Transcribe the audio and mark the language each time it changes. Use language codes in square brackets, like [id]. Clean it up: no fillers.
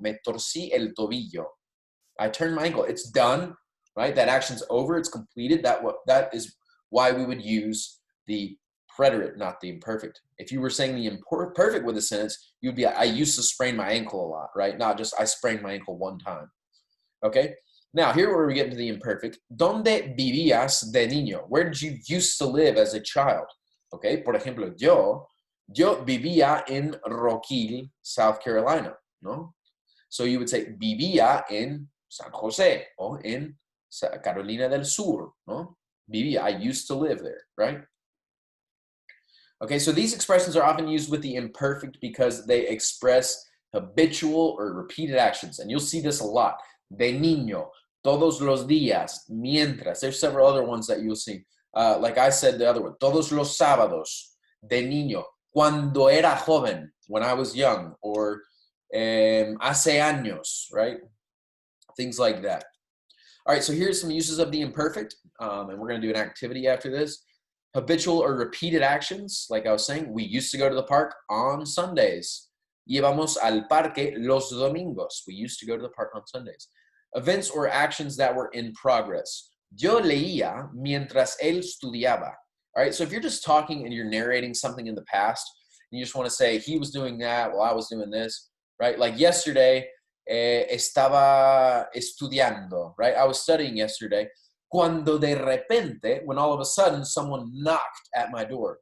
[es] Me torcí el tobillo. [en] I turned my ankle. It's done, right? That action's over. It's completed. That is why we would use the preterite, not the imperfect. If you were saying the imperfect with a sentence, you'd be, I used to sprain my ankle a lot, right? Not just I sprained my ankle one time. Okay? Now, here where we get into the imperfect. [es] ¿Dónde vivías de niño? [en] Where did you used to live as a child? Okay, [es] por ejemplo, yo Yo vivía en Rock Hill, South Carolina, ¿no? [en] So you would say [es] vivía en San Jose [en] or [es] en Carolina del Sur, ¿no? [en] Vivía, I used to live there, right? Okay, so these expressions are often used with the imperfect because they express habitual or repeated actions. And you'll see this a lot. [es] De niño, todos los días, mientras. [en] There's several other ones that you'll see. Like I said, the other one, [es] todos los sábados, de niño, cuando era joven, [en] when I was young, or [es] hace años, [en] right? Things like that. All right, so here's some uses of the imperfect, and we're going to do an activity after this. Habitual or repeated actions, like I was saying, we used to go to the park on Sundays. [es] Íbamos al parque los domingos. [en] We used to go to the park on Sundays. Events or actions that were in progress. [es] Yo leía mientras él estudiaba. [en] All right, so if you're just talking and you're narrating something in the past, and you just want to say, he was doing that while I was doing this, right? Like yesterday, [es] estaba estudiando, [en] right? I was studying yesterday. [es] Cuando de repente, [en] when all of a sudden someone knocked at my door.